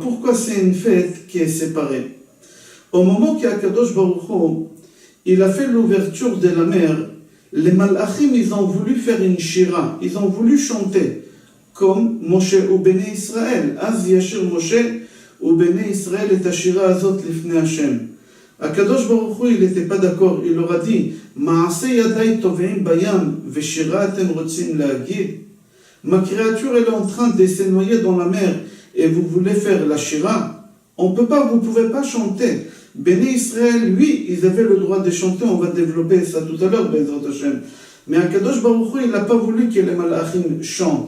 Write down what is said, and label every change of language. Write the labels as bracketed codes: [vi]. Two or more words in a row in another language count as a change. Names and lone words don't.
[fr] Pourquoi c'est une fête qui est séparée? Au moment qu'Akadosh Baruch Hu, il a fait l'ouverture de la mer, les Malachim, ils ont voulu faire une shira, ils ont voulu chanter, comme Moshe ou Bene Israël. [he] אז ישיר משה ובני ישראל את השירה הזאת לפני השם. [fr] Akadosh Baruch Hu, il n'était pas d'accord, il leur a dit, [he] מעשה ידי טובעים בים, ושירה אתם רוצים להגיד. [fr] Ma créature, elle est en train de se noyer dans la mer, et vous voulez faire la shira? On peut pas, vous pouvez pas chanter. Béné Israël, oui, ils avaient le droit de chanter, on va développer ça tout à l'heure, [he] בעזרת השם. [fr] Mais Akadosh Baruch Hu, il n'a pas voulu que les Malachim chantent.